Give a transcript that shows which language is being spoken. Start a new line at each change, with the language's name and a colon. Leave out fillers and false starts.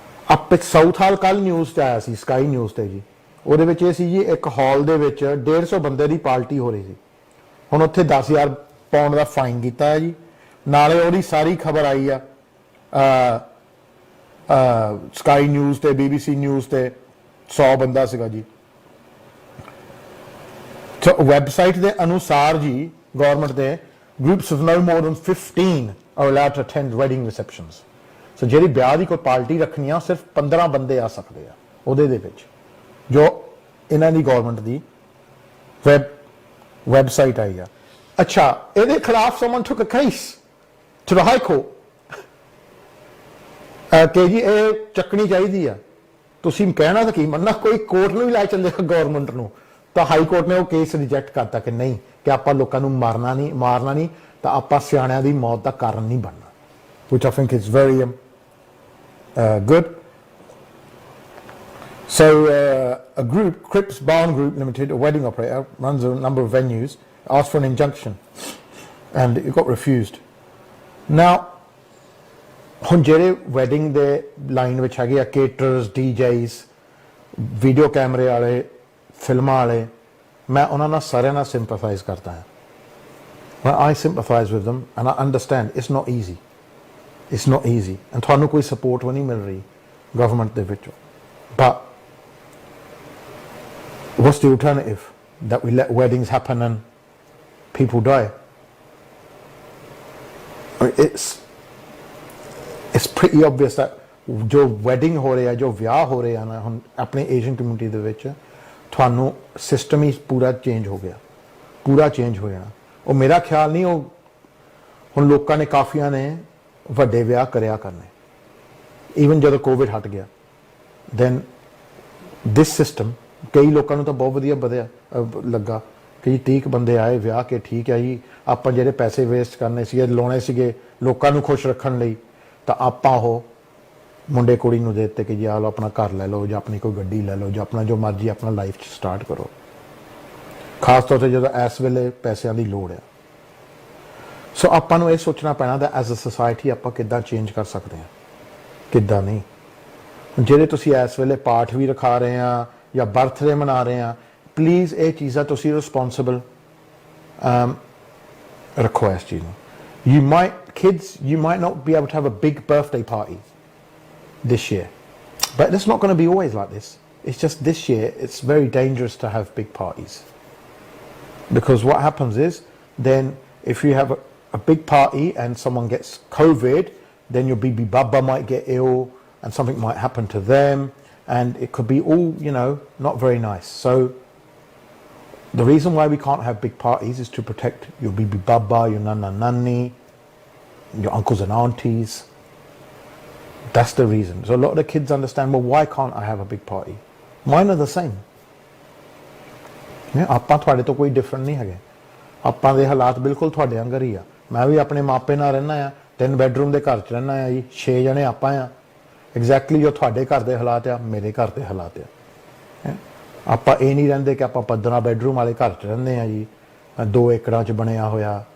Punjabi: ਆਪੇ ਸਾਊਥ ਹਾਲ ਕੱਲ ਨਿਊਜ਼ 'ਚ ਆਇਆ ਸੀ, ਸਕਾਈ ਨਿਊਜ਼ ਤੇ ਜੀ। ਉਹਦੇ ਵਿੱਚ ਇਹ ਸੀ ਜੀ ਇੱਕ ਹਾਲ ਦੇ ਵਿੱਚ 150 ਬੰਦੇ ਦੀ ਪਾਰਟੀ ਹੋ ਰਹੀ ਸੀ। ਹੁਣ ਉੱਥੇ 10,000 ਪਾਉਂਡ ਦਾ ਫਾਈਨ ਕੀਤਾ ਹੈ ਜੀ। ਨਾਲੇ ਉਹਦੀ ਸਾਰੀ ਖਬਰ ਆਈ ਆ ਸਕਾਈ ਨਿਊਜ਼ ਤੇ, BBC ਨਿਊਜ਼ ਤੇ, 100 ਬੰਦਾ ਸੀਗਾ ਜੀ।
English: So website
Punjabi: ਦੇ ਅਨੁਸਾਰ ਜੀ ਗਵਰਨਮੈਂਟ ਦੇ
English: groups of no more than 15 are allowed to attend wedding receptions.
Punjabi: So ਜਿਹੜੀ ਵਿਆਹ ਦੀ ਕੋਈ ਪਾਰਟੀ ਰੱਖਣੀ ਆ ਸਿਰਫ 15 ਬੰਦੇ ਆ ਸਕਦੇ ਆ ਉਹਦੇ ਦੇ ਵਿੱਚ ਜੋ ਇਹਨਾਂ ਦੀ ਗਵਰਨਮੈਂਟ ਦੀ ਵੈਬਸਾਈਟ ਆਈ ਆ। ਅੱਛਾ ਇਹਦੇ ਖਿਲਾਫ
English: someone took a case to the high court
Punjabi: ਕਿ ਜੀ ਇਹ ਚੱਕਣੀ ਚਾਹੀਦੀ ਆ। ਤੁਸੀਂ ਕਹਿਣਾ ਤਾਂ ਕੀ ਮੰਨਣਾ ਕੋਈ ਕੋਰਟ ਨੂੰ ਵੀ ਲੈ ਚੱਲੇਗਾ ਗਵਰਨਮੈਂਟ ਨੂੰ ਤਾਂ ਹਾਈ ਕੋਰਟ ਨੇ ਉਹ ਕੇਸ ਰਿਜੈਕਟ ਕਰਤਾ ਕਿ ਨਹੀਂ ਕਿ ਆਪਾਂ ਲੋਕਾਂ ਨੂੰ ਮਾਰਨਾ ਨਹੀਂ ਤਾਂ ਆਪਾਂ ਸਿਆਣਿਆਂ ਦੀ ਮੌਤ ਦਾ ਕਾਰਨ ਨਹੀਂ ਬਣਨਾ,
English: which I think is very good. So a group, Cripps Barn Group Limited, a wedding operator, runs a number of venues, asked for an injunction and it got refused.
Punjabi: Now ਹੁਣ ਜਿਹੜੇ ਵੈਡਿੰਗ ਦੇ line ਵਿੱਚ ਹੈਗੇ ਆ ਕੇਟਰਸ, ਡੀਜੇਸ, video ਕੈਮਰੇ ਵਾਲੇ, ਫਿਲਮਾਂ ਵਾਲੇ, ਮੈਂ ਉਹਨਾਂ ਨਾਲ ਸਾਰਿਆਂ ਨਾਲ ਸਿੰਪੈਥਾਈਜ਼ ਕਰਦਾ ਹਾਂ।
English: I sympathize with them and I understand it's not easy. It's not easy and
Punjabi: ਤੁਹਾਨੂੰ ਕੋਈ ਸਪੋਰਟ ਵੀ ਨਹੀਂ ਮਿਲ ਰਹੀ ਗਵਰਨਮੈਂਟ ਦੇ ਵਿੱਚੋਂ।
English: But what's the alternative? That we let weddings happen and people die? It's pretty obvious that
Punjabi: ਜੋ wedding ਹੋ ਰਿਹਾ, ਜੋ ਵਿਆਹ ਹੋ ਰਿਹਾ ਨਾ ਹੁਣ ਆਪਣੇ ਏਸ਼ੀਅਨ ਕਮਿਊਨਿਟੀ ਦੇ ਵਿੱਚ ਤੁਹਾਨੂੰ ਸਿਸਟਮ ਹੀ ਪੂਰਾ ਚੇਂਜ ਹੋ ਗਿਆ, ਪੂਰਾ ਚੇਂਜ ਹੋ ਜਾਣਾ। ਉਹ ਮੇਰਾ ਖਿਆਲ ਨਹੀਂ ਉਹ ਹੁਣ ਲੋਕਾਂ ਨੇ ਕਾਫੀਆਂ ਨੇ ਵੱਡੇ ਵਿਆਹ ਕਰਿਆ ਕਰਨੇ ਈਵਨ ਜਦੋਂ ਕੋਵਿਡ ਹਟ ਗਿਆ
English: then this
Punjabi: ਸਿਸਟਮ ਕਈ ਲੋਕਾਂ ਨੂੰ ਤਾਂ ਬਹੁਤ ਵਧੀਆ ਲੱਗਾ ਕਿ 30 ਬੰਦੇ ਆਏ ਵਿਆਹ ਕੇ ਠੀਕ ਹੈ ਜੀ ਆਪਾਂ ਜਿਹੜੇ ਪੈਸੇ ਵੇਸਟ ਕਰਨੇ ਸੀਗੇ ਲਾਉਣੇ ਸੀਗੇ ਲੋਕਾਂ ਨੂੰ ਖੁਸ਼ ਰੱਖਣ ਲਈ ਤਾਂ ਆਪਾਂ ਉਹ ਮੁੰਡੇ ਕੁੜੀ ਨੂੰ ਦੇ ਦਿੱਤੇ ਕਿ ਜੀ ਆਹ ਲਓ ਆਪਣਾ ਘਰ ਲੈ ਲਓ ਜਾਂ ਆਪਣੀ ਕੋਈ ਗੱਡੀ ਲੈ ਲਓ ਜਾਂ ਆਪਣਾ ਜੋ ਮਰਜ਼ੀ ਆਪਣਾ ਲਾਈਫ 'ਚ ਸਟਾਰਟ ਕਰੋ, ਖਾਸ ਤੌਰ 'ਤੇ ਜਦੋਂ ਇਸ ਵੇਲੇ ਪੈਸਿਆਂ ਦੀ ਲੋੜ ਆ। ਸੋ ਆਪਾਂ ਨੂੰ ਇਹ ਸੋਚਣਾ ਪੈਣਾ
English: that as a society
Punjabi: ਆਪਾਂ ਕਿੱਦਾਂ ਚੇਂਜ ਕਰ ਸਕਦੇ ਹਾਂ, ਕਿੱਦਾਂ ਨਹੀਂ। ਜਿਹੜੇ ਤੁਸੀਂ ਇਸ ਵੇਲੇ ਪਾਠ ਵੀ ਰਖਾ ਰਹੇ ਆ ਜਾਂ ਬਰਥਡੇ ਮਨਾ ਰਹੇ ਆ, ਪਲੀਜ਼ ਇਹ ਚੀਜ਼ਾਂ ਤੁਸੀਂ ਰਿਸਪੌਂਸਿਬਲ ਰੱਖੋ ਇਸ ਚੀਜ਼ ਨੂੰ।
English: You might not be able to have a big birthday party this year, but it's not going to be always like this. It's just this year it's very dangerous to have big parties because what happens is then if you have a big party and someone gets COVID, then your bibi baba might get ill and something might happen to them and it could be all, not very nice. So the reason why we can't have big parties is to protect your bibi baba, your nana nanny, your uncles and aunties. That's the reason. So a lot of the kids understand, well, why can't I have a big party? Mine are the same.
Punjabi: ਆਪਾਂ ਤੁਹਾਡੇ ਤੋਂ ਕੋਈ different ਨਹੀਂ ਹੈਗੇ, ਆਪਾਂ ਦੇ ਹਾਲਾਤ ਬਿਲਕੁਲ ਤੁਹਾਡੇ ਵਾਂਗਰ ਹੀ ਆ। ਮੈਂ ਵੀ ਆਪਣੇ ਮਾਪੇ ਨਾਲ ਰਹਿਣਾ ਆ, 3 ਬੈਡਰੂਮ ਦੇ ਘਰ 'ਚ ਰਹਿਣਾ ਆ ਜੀ, 6 ਜਣੇ ਆਪਾਂ ਆ। ਐਗਜ਼ੈਕਟਲੀ ਜੋ ਤੁਹਾਡੇ ਘਰ ਦੇ ਹਾਲਾਤ ਆ ਮੇਰੇ ਘਰ ਦੇ ਹਾਲਾਤ ਆ। ਆਪਾਂ ਇਹ ਨਹੀਂ ਰਹਿੰਦੇ ਕਿ ਆਪਾਂ 15 ਬੈਡਰੂਮ ਵਾਲੇ ਘਰ 'ਚ ਰਹਿੰਦੇ ਆ ਜੀ, 2 ਏਕੜਾਂ 'ਚ ਬਣਿਆ ਹੋਇਆ।